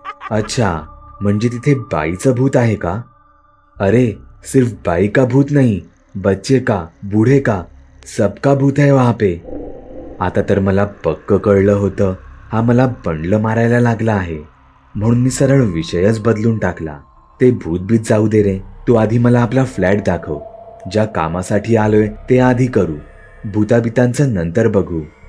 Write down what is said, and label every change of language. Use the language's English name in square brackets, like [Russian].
[Marathi] अच्छा, म्हणजे तिथे बाईचं भूत आहे का? [Hindi] अरे सिर्फ बाई का भूत नहीं, बच्चे का, बूढ़े का, सबका भूत है वहां पे. [Marathi] आता तर मला पक्क कळलं होतं हा मला बंडलं मारायला लागला आहे. म्हणून मी सरळ विषयच बदलून टाकला. ते भूतबीत जाऊ दे रे, तू आधी मला आपला फ्लॅट दाखव. ज्या कामासाठी आलोय ते आधी करू, भूताबितांचं नंतर बघू.